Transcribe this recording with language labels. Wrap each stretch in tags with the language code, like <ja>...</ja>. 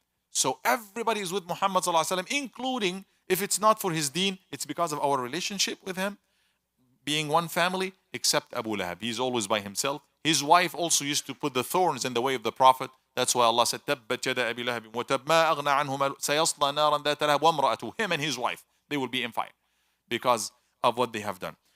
<en>So everybody is with Muhammad sallallahu alaihi wasallam, including if it's not for his deen, it's because of our relationship with him, being one family, except Abu Lahab. He's always by himself. His wife also used to put the thorns in the way of the Prophet. That's why Allah said,</en> <ar>تَبَّتْ يَدَ أَبِي لَهَبٍ وَتَبْ مَا أَغْنَى عَنْهُ سَيَصْلَى نَارًا ذَاتَ لَهَبٍ وَامْرَأَتُهُ.</ar> <en>Him and his wife, they will be in fire because of what they have done.</en>